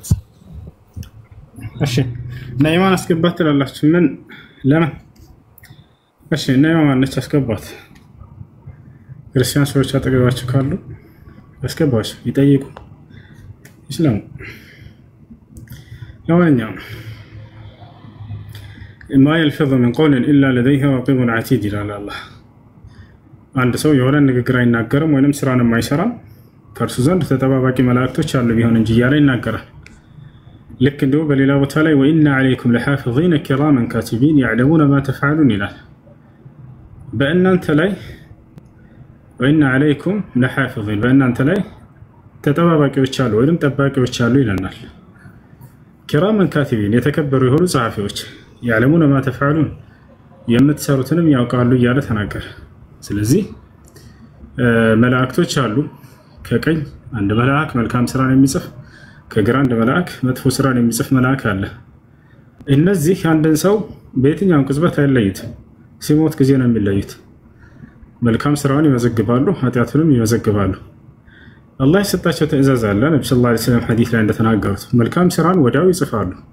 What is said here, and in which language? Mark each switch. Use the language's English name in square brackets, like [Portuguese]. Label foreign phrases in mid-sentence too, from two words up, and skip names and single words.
[Amharic] እሺ ናይማን አስገባት ትላላችሁ ምን ለምን እሺ ናይማን ነች አስገባት ክርስቲያን ሰዎች አጠገባችሁ ካሉ አስገባችሁ ይጠይቁ ይስላም ለማንኛውም [Arabic] ما يلفظ من قول إلا لديه رقيب عتيد [Amharic] إلى الله عند سو يولا ንግግር አይናገርም ወይንም ስራን የማይሰራ ከርሱ ዘንድ ተጠባባቂ መላእክቶች አሉ ቢሆን እንጂ ያለ ይናገራል ልክ እንደው በሌላ ቦታ ላይ [Arabic] وإن عليكم لحافظين كراما كاتبين يعلمون ما تفعلون [Amharic] ይላል በእናንተ ላይ [Arabic] وإن عليكم لحافظين [Amharic] በእናንተ ላይ ተጠባባቂዎች አሉ ወይንም ጠባቂዎች አሉ ይለናል [Arabic] كراما كاتبين [Amharic] የተከበሩ የሆኑ ጸሐፊዎች [Arabic] يعلمون ما تفعلون [Amharic] የምትሰሩትንም ያውቃሉ እያለ ተናገረ ስለዚህ መላእክቶች አሉ ከቀኝ አንድ መልአክ መልካም ስራን የሚጽፍ ከግራ አንድ መልአክ መጥፎ ስራን የሚጽፍ መልአክ አለ እነዚህ አንድን ሰው በየትኛው ቅጽበት አይለዩትም ሲሞት ጊዜ ነው የሚለዩት መልካም ስራውን ይመዘግባሉ ኃጢአቱንም ይመዘግባሉ አላህ የሰጣቸው ትእዛዝ አለ ነብዩ [Arabic] صلى الله عليه وسلم [Amharic] ሐዲስ ላይ እንደተናገሩት መልካም ስራን ወዲያው ይጽፋሉ